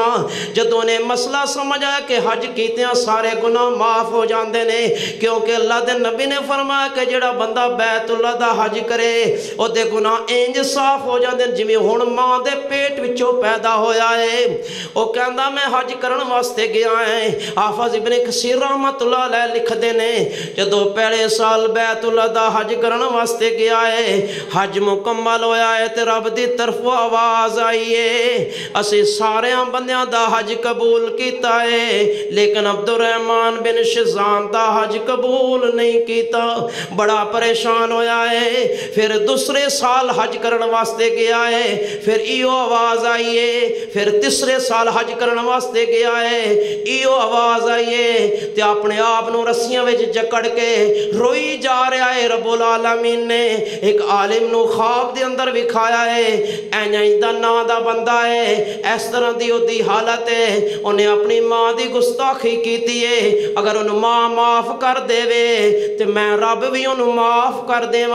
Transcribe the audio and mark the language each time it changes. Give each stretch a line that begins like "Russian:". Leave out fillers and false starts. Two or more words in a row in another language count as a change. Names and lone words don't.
Punjabi: جدوں نے مسئلہ سمجھ آیا کہ حج کیتیاں سارے گناہ معاف ہو جاتے نے، کیونکہ اللہ دے نبی نے فرمایا کہ جیہڑا بندہ بیت اللہ دا حج کرے اوہدے گناہ انج صاف ہو جاتے ہیں جویں ہن ماں دے پیٹ وچوں پیدا ہویا ہے. او کہندا میں حج کرن واسطے گیا ہے۔ حافظ ابن کثیر
Arabic: رحمة الله عليه
Punjabi: لکھدے نے جدوں پہلے سال بیت اللہ دا حج کرن واسطے گیا ہے، حج مکمل ہویا ہے تے رب دی طرفوں آواز آئی ہے اسیں سارے بندیاں دا حج قبول کیتا ہے، لیکن عبدالرحمن بن شیذان دا حج قبول نہیں کیتا. بڑا پریشان ہویا ہے. فیر دوسرے سال حج کرن واسطے گیا ہے، فیر ایہو آواز آئی ہے. فیر تیسرے سال حج کرن واسطے گیا ہے، ایہو آواز آئی ہے، تے اپنے آپ نوں رسیاں وچ جکڑ کے روئی جا رہا ہے.
Arabic: رب العالمين
Punjabi: نے اک عالم نوں خواب دے اندر وکھایا ہے، انج دا ناں دا بندہ ہے، اس طرح دی اوہدی حالت ہے، اوہنے اپنی ماں دی گستاخی کیتی ہے. اگر اوہنوں ماں معاف کر دیوے تے میں رب بھی اوہنوں معاف کر دیواں.